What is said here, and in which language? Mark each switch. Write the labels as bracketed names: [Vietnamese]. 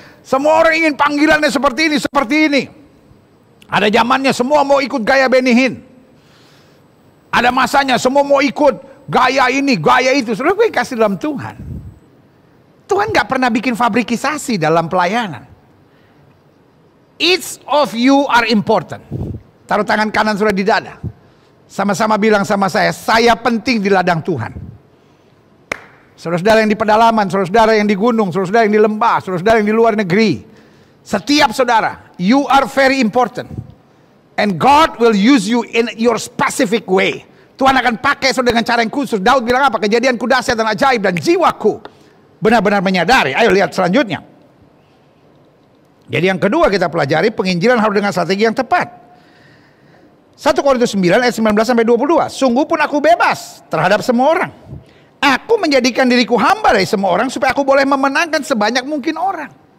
[Indonesian] Semua orang ingin panggilannya seperti ini, seperti ini. Ada zamannya semua mau ikut gaya Benny Hinn. Ada masanya semua mau ikut gaya ini, gaya itu. Saudara, gue kasih dalam Tuhan. Tuhan gak pernah bikin fabrikisasi dalam pelayanan. [English] Each of you are important. [Indonesian] Taruh tangan kanan saudara di dada. Sama-sama bilang sama saya penting di ladang Tuhan. Saudara-saudara yang di pedalaman, saudara-saudara yang di gunung, saudara-saudara yang di lembah, saudara-saudara yang di luar negeri. Setiap saudara, [English] you are very important. And God will use you in your specific way. [Indonesian] Tuhan akan pakai saudara dengan cara yang khusus. Daud bilang apa? Kejadianku dahsyat dan ajaib dan jiwaku benar-benar menyadari. Ayo lihat selanjutnya. Jadi yang kedua kita pelajari, penginjilan harus dengan strategi yang tepat. 1 Korintus 9 ayat 19 sampai 22. Sungguh pun aku bebas terhadap semua orang. Aku menjadikan diriku hamba dari semua orang supaya aku boleh memenangkan sebanyak mungkin orang.